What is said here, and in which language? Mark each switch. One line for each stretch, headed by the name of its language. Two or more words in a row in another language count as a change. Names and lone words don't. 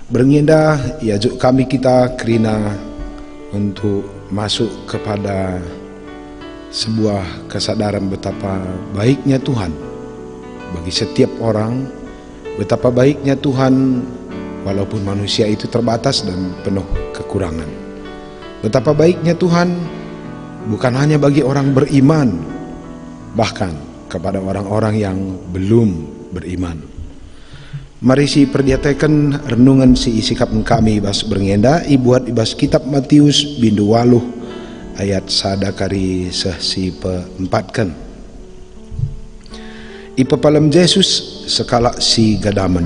Batak Karo: Berindah iajuk kami kita kerana
Indonesian: untuk masuk kepada sebuah kesadaran betapa baiknya Tuhan bagi setiap orang, betapa baiknya Tuhan walaupun manusia itu terbatas dan penuh kekurangan. Betapa baiknya Tuhan bukan hanya bagi orang beriman, bahkan kepada orang-orang yang belum beriman.
Batak Karo: Mari si perdiatakan renungan si isikap kami bas berngenda ibuat ibas kitab Matius bindu 8 ayat sadakari si peempatkan. Ipapalam Yesus sekala si gadaman.